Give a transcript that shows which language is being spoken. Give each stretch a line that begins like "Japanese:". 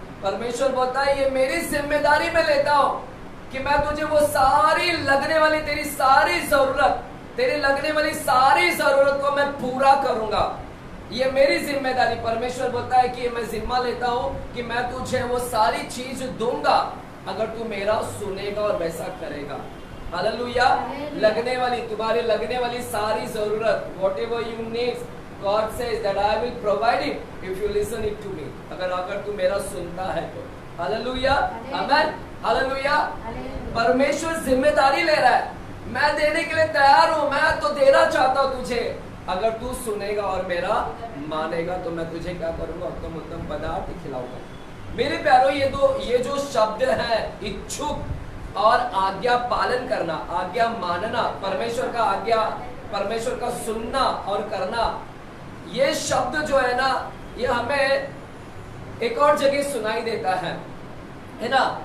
Hindi: परमेश्वर बोलता है ये मेरी जिम्मेदारी में लेता हूं कि मैं तुझे वो सारी लगने वाली, तेरी सारी जरूरत, तेरी लगने वाली सारी जरूरत को मैं पूरा करूंगा। ये मेरी जिम्मेदारी। परमेश्वर बोलता है कि मैं जिम्मा लेता हूं कि मैं तुझे वो सारी चीज दूंगा अगर तू मेरा सुनेगा और वैसा करेगा। हालेलुया। लगने वाली, तुम्हारी लगने वाली सारी जरूरत,
English: whatever you need, God says that I will provide it if you listen it to me।
Hindi: अगर तू मेरा सुनता है तो। हालेलुया, आमीन, हालेलुया। परमेश्वर जिम्मेदारी ले रहा है, मैं देने के लिए तैयार हूं, मैं तो देना चाहता हूं तुझे। अगर तू सुनेगा और मेरा मानेगा तो मैं तुझे क्या करूंगा, उत्तम उत्तम पदार्थ खिलाऊंगा। मेरे प्यारो, ये जो शब्द है, इच्छुक और आज्ञा पालन करना, आज्ञा मानना, परमेश्वर का आज्ञा, परमेश्वर का सुनना और करना, ये शब्द जो है ना, ये हमें एक और जगह सुनाई देता है ना।